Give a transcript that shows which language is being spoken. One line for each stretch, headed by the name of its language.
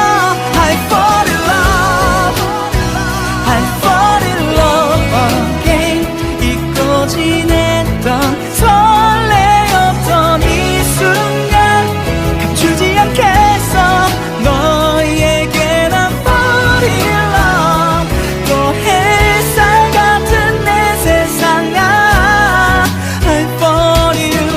English: I fall in love, I fall in love again.
Korean: 잊고 지냈던 설레었던 이 순간 감추지 않겠어. 너에게 난
English: fall in love.
Korean: 또 햇살 같은 내 세상아
English: I fall in